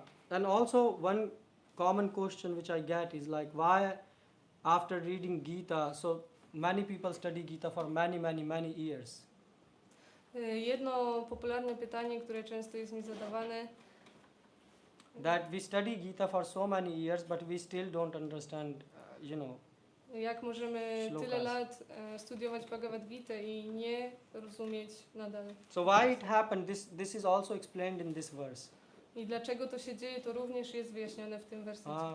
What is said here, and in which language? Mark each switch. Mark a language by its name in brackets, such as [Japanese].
[English] And also one common question which I get is like, why after reading Gita, so many people study Gita for many years. [Polish] Jedno popularne pytanie, które często jest mi zadawane, [English] that we study Gita for so many years, but we still don't understand, [Polish] jak możemy [English] Shlokas. [Polish] tyle lat studiować Bhagavad Gita i nie rozumieć nadal. [English] So why it happened? This is also explained in this verse. [Polish] I dlaczego to się dzieje, to również jest wyjaśnione w tym wersecie.